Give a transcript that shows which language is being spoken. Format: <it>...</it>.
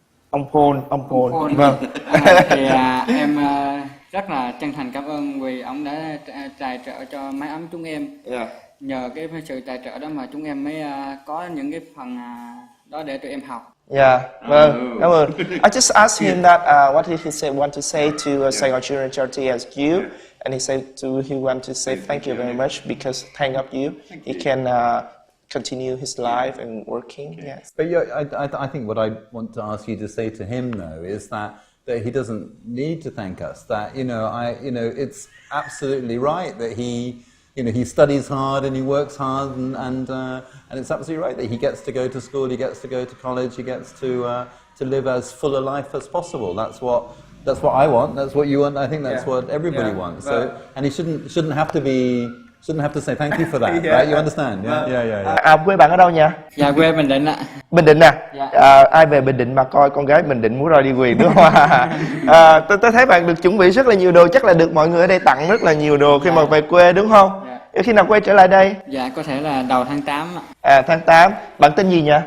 <vi>ông Paul. Vâng. Thì em rất là chân thành cảm ơn vì ông đã tài trợ cho mái ấm chúng em. Nhờ cái sự tài trợ đó mà chúng em mới có những cái phần đó để tụi em học. Vâng, cảm ơn.</vi> <en>I just asked him that what did he want to say to Saigon Children Charity as you, and he said he want to say thank you very much because thanks of you he can continue his life and working. Yes. But I think what I want to ask you to say to him though is that he doesn't need to thank us. That it's absolutely right that he studies hard and he works hard and it's absolutely right that he gets to go to school, he gets to go to college, he gets to live as full a life as possible. That's what I want. That's what you want. I think that's what everybody wants. So and he shouldn't have to say thank you for that, right? You understand?</en> <vi>Quê bạn ở đâu nhỉ? Dạ quê Bình Định ạ. Bình Định ai về Bình Định mà coi con gái Bình Định múa roi đi quyền đúng không? Tôi thấy bạn được chuẩn bị rất là nhiều đồ, chắc là được mọi người ở đây tặng rất là nhiều đồ khi mà về quê đúng không? Khi nào quay trở lại đây? Dạ có thể là đầu tháng 8 ạ. Tháng 8. Bạn tên gì nhỉ?</vi>